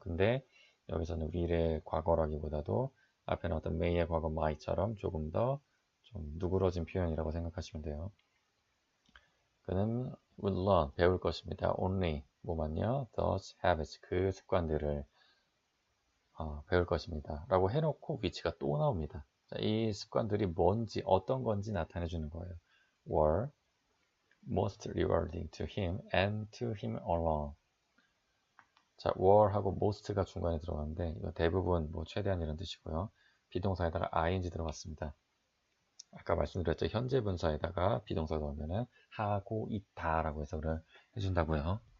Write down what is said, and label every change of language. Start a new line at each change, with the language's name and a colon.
Korean: 근데 여기서는 will의 과거라기보다도 앞에는 어떤 may의 과거 might처럼 조금 더 좀 누그러진 표현이라고 생각하시면 돼요. 그는
English: would learn
Korean: 배울 것입니다. only 뭐만요?
English: those habits
Korean: 그 습관들을 배울 것입니다. 라고 해놓고 위치가 또 나옵니다. 자, 이 습관들이 뭔지 어떤 건지 나타내 주는 거예요.
English: were most rewarding to him and to him alone.
Korean: 자, were하고 most가 중간에 들어가는데 이거 대부분 뭐 최대한 이런 뜻이고요. 비동사에다가 ing 들어갔습니다. 아까 말씀드렸죠. 현재 분사에다가 비동사 넣으면은 하고 있다라고 해석을 해준다고요.